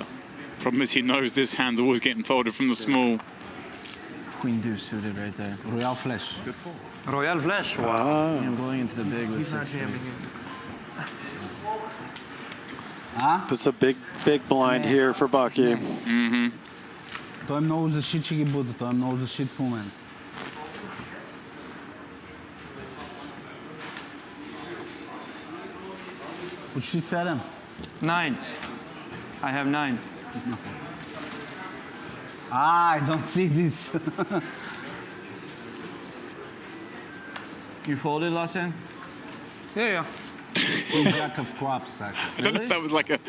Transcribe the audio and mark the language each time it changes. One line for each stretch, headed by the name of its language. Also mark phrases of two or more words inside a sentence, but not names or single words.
English: Problem is he knows this hand's always getting folded from the small. Queen deuce suited right there. Royal flush. Good fold. Royal flush. Wow. I'm going into the big with 6 That's a big blind here for Bucky. Mm-hmm.
Bulgarian: Той е много защит, че ги бута. Той е много защит в момент. Почти 7. 9.
English: I have 9. I don't see this. You folded last hand? Yeah. Jack of clubs, actually. I don't know if that was like a...